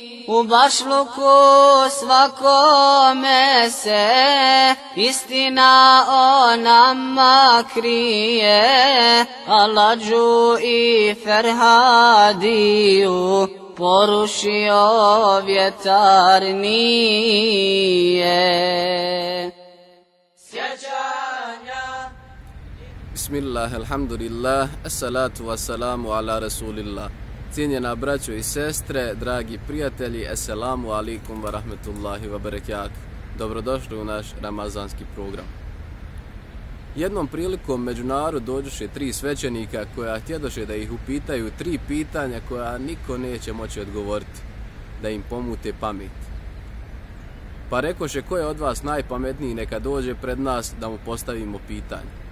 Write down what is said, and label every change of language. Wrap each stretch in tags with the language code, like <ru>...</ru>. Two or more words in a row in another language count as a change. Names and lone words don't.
<bs>U bašluku svakome se istina o nama krije, Alađu i Ferhadiju porušio vjetar nije. Sjećanja.</bs> <ar>بسم الله، الحمد لله، الصلاة والسلام على رسول الله.</ar> <bs>Cijenjena braćo i sestre, dragi prijatelji,</bs> <ar>السلام عليكم ورحمة الله وبركاته.</ar> <bs>Dobrodošli u naš ramazanski program. Jednom prilikom među narod dođoše 3 svećenika koja htjedoše da ih upitaju 3 pitanja koja niko neće moći odgovoriti, da im pomute pamet. Pa rekoše, ko je od vas najpametniji, neka dođe pred nas da mu postavimo pitanje.</bs>